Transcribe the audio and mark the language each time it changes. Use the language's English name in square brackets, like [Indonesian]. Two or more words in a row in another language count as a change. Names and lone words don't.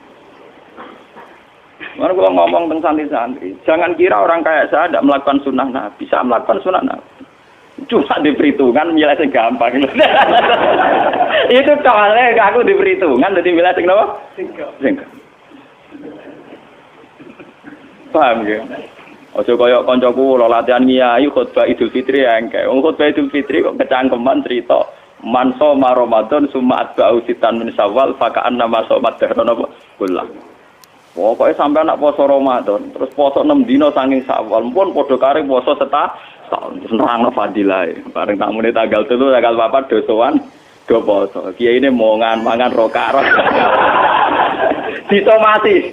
[Indonesian] Mana kalau ngomong tentang santri-santri, jangan kira orang kayak saya tidak melakukan sunnah Nabi, bisa melakukan sunnah Nabi. Cuma diperhitungkan, milih yang gampang. Itu soalnya aku diperhitungkan, jadi milih yang apa? Singkat. Paham ya? [Javanese] Ojo koyok koncoku lo latihan ngiyai khutbah Idul Fitri ya engke. Khutbah Idul Fitri kok kecangkeman cerita [Arabic] من صام رمضان ثم أتبعه ستا من شوال فكأن ما صام دهرا [Javanese] apa kullah. Pokoke sampean nak poso Ramadan, terus poso 6 dina saking Syawal, pun padha kare poso setahun nerangno fadilahe. Bareng tamune tanggal 3 tanggal 4 dosowan do poso. Kiyaine mangan rokarot. Disomati.